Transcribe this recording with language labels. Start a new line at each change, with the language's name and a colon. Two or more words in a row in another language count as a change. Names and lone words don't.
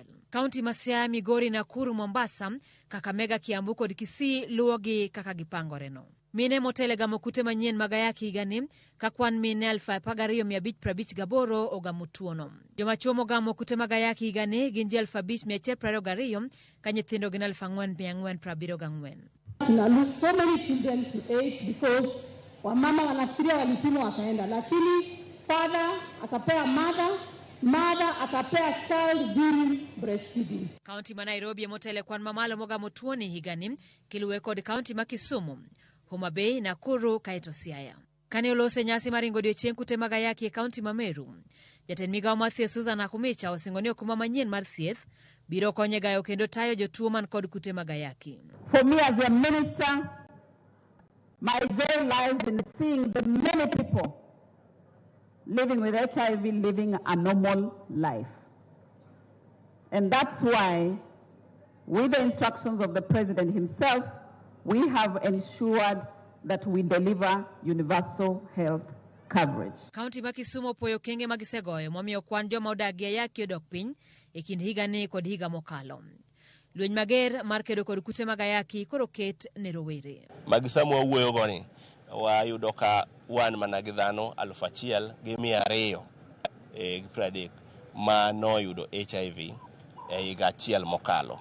Luo (Kenya and Tanzania): Kaunti ma Siaya, Migori, Nakuru, Mombasa, Kakamega, Kiambu kod Kisii luwogi kaka gipangoreno. Mine motele gamo kute manyien mag ayaki higani ka kwan mine 12,558 ogamo tuono. Joma chuo mogamo kute mag ayaki higani gin ji 5,122 ka nyithindo gin 4,474.
English: Tuna lose so many children to AIDS because
Swahili: wamama wanafikiria walipimwa wakaenda, lakini
English: father akapea mother akapea child during breastfeeding.
Luo (Kenya and Tanzania): Kaunti ma Nairobi motele kwan mamalo mogamo tuoni higani kiluwe kod kaunti ma Kisumu, Homa Bay, Nakuru kaeto Siaya. Kane olose nyasi mar godiochieng' kute mag ayaki e kaunti ma Meru, jatend migawo mar thieth Susan Akumicha osingo ni okumba manyien mar thieth biro konyo gayo kendo tayo jotuo man kod kute mag ayaki.
English: For me as a minister, my joy lies in seeing the many people living with HIV living a normal life. And that's why, with the instructions of the President himself, we have ensured that we deliver universal health coverage.
Luo (Kenya and Tanzania): Kaunti ma Kisumu opoyo kenge magisegoyo momiyo kwan joma odagi ayaki odok piny e kind higani kod higa mokalo. Lweny mager mar kedo kod kute mag ayaki koro ket ne rowere. Magisamu wawuoyo goni wayudo ka wan mana gi dhano 1,230 ma noyudo HIV e higa achiel mokalo.